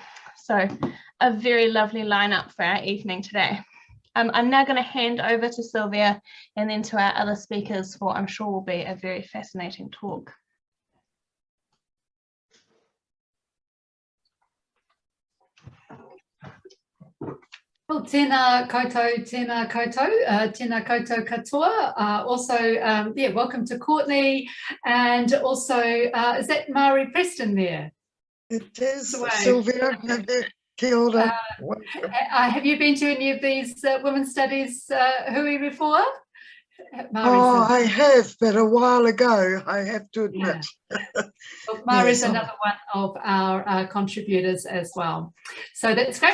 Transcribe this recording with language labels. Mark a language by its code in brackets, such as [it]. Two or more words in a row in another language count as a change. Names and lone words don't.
[en] So a very lovely lineup for our evening today. I'm now going to hand over to Silvia and then to our other speakers for I'm sure will be a very fascinating talk. Well, [mi] tēnā koutou, tēnā koutou katoa. [en] Welcome to Courtney, and also, is that Marie Preston there? It is, [mi] Silvia. Kia ora. [en] Have you been to any of these women's studies hui before? I have, but a while ago, I have to admit. Yeah. Well, Marie's another one of our contributors as well. So that's great.